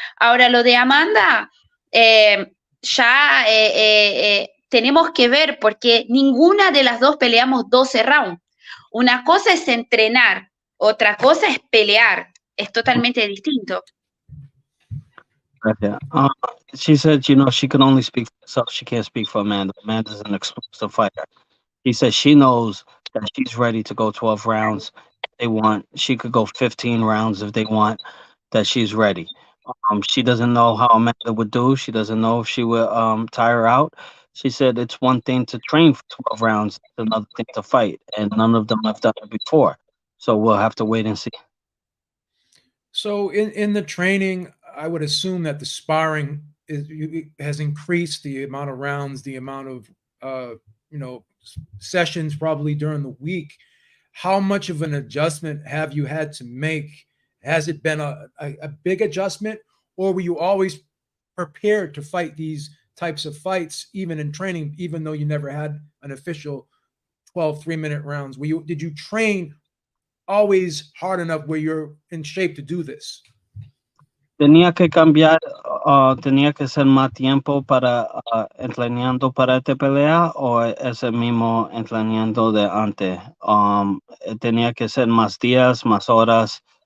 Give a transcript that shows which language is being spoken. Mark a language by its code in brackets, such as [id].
[es] Ahora, lo de Amanda, ya tenemos que ver porque ninguna de las dos peleamos 12 rounds. Una cosa es entrenar, otra cosa es pelear. Es totalmente distinto. [en] Okay. She said, she can only speak for herself. She can't speak for Amanda. Amanda's an explosive fighter. He said she knows that she's ready to go 12 rounds if they want. She could go 15 rounds if they want, that she's ready. She doesn't know how Amanda would do. She doesn't know if she would tire out. She said it's one thing to train for 12 rounds, it's another thing to fight, and none of them have done it before. So we'll have to wait and see. So in the training, I would assume that the sparring has increased the amount of rounds, the amount of sessions probably during the week. How much of an adjustment have you had to make? Has it been a big adjustment, or were you always prepared to fight these types of fights, even in training, even though you never had an official 12 3-minute rounds? Did you train always hard enough where you're in shape to do this? [es] Tenía que cambiar, tenía que ser más tiempo para entrenando para esta pelea, o ese mismo entrenamiento de antes. Tenía que ser más días, más horas.